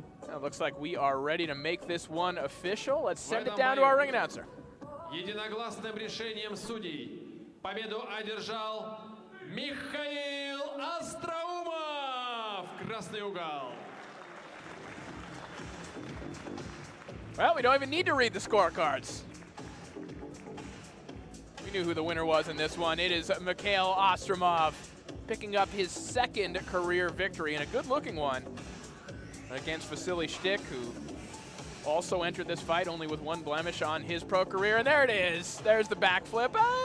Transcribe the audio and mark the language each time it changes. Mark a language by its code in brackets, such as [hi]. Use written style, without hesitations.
[en] It looks like we are ready to make this one official. Let's send it down to our ring announcer. [ru] Единогласным решением судей победу одержал Михаил Остроумов. Красный угол. [en] Well, we don't even need to read the scorecards. We knew who the winner was in this one. It is Mikhail Ostromov picking up his second career victory, and a good-looking one, against Vasily Shtik, who also entered this fight only with one blemish on his pro career. And there it is. There's the backflip.